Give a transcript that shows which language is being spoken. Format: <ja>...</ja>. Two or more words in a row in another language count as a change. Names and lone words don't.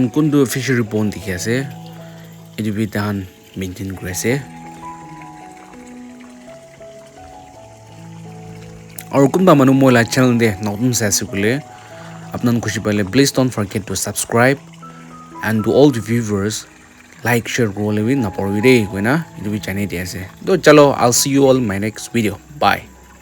<nag>kundu</nag> <en>fishery pond</en> <nag>dikhi ase edu bi dan maintain kuri ase aro kunba manu moila channel de notun sai ase kule apnan khushi pale</nag> <en>please don't forget to subscribe and to all the viewers like share</en> <nag>kore le bi na parwi de koina edu bi chane de ase to chalo</nag> <en>I'll see you all in my next video bye</en>